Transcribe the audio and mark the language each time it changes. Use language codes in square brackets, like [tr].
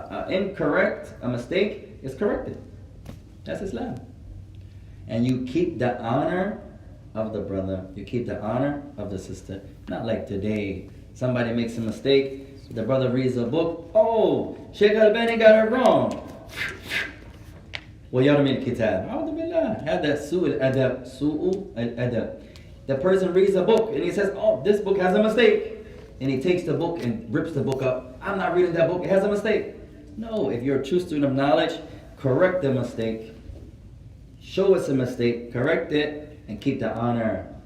[en] Incorrect, a mistake is corrected. That's Islam. And you keep the honor of the brother. You keep the honor of the sister. Not like today. Somebody makes a mistake. The brother reads a book. Oh, Sheikh Al-Bani got it wrong. [ar] وَيَرْمِي الْكِتَابِ أعوذ بالله. هذا سوء الأدب. سوء الأدب. [en] The person reads a book and he says, oh, this book has a mistake. and he takes the book and rips the book up. I'm not reading that book, it has a mistake. No, if you're a true student of knowledge, correct the mistake. Show us a mistake, correct it, and keep the honor.